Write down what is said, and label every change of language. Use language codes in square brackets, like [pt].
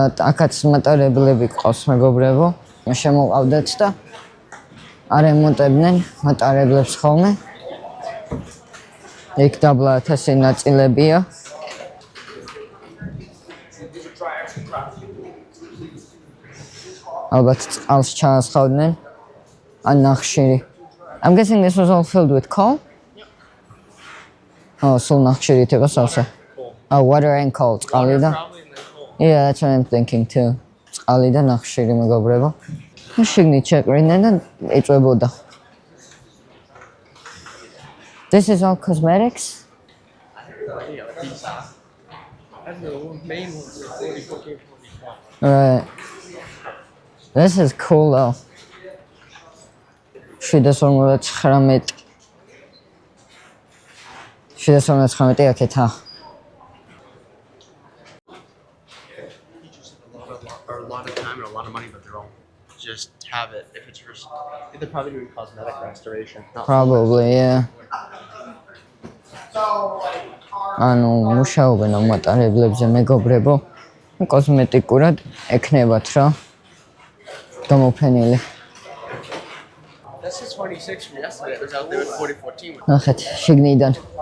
[ka] აქაც მატარებლები ყავს მეგობრებო. შემოყავდათ და არემონტებდნენ მატარებლებს ხოლმე. იქ დაბლა 1000 ნაწილებია. ალბათ წყალს ჩაასხავდნენ ან ნახშირი. [en] I'm guessing this was all filled with coal? [ka] Oh, სულ ნახშირით იყო სავსე. [en] Oh, water and coal. [ka] წყალი და [en] Yeah, that's what I'm thinking too. [ka] წყალი და ნახშირი მეგობრებო. შიგნით შეყრიდნენ და ეწვებოდა. [en] This is all cosmetics? Right. This is cool though. 759. [ka] 759 აქეთა. [en] Or a lot of time and a lot of money, but they'll just have it if it's for. They're probably doing cosmetic restoration. Probably, yeah. [ka] ანუ მუშაობენ ამ მატარებლებზე მეგობრებო. კოსმეტიკურად ეკნებათ რა. გამოფენილი. [en] This is 26 from yesterday. It was out there in 2014. [ka] ნახეთ, შიგნიდან.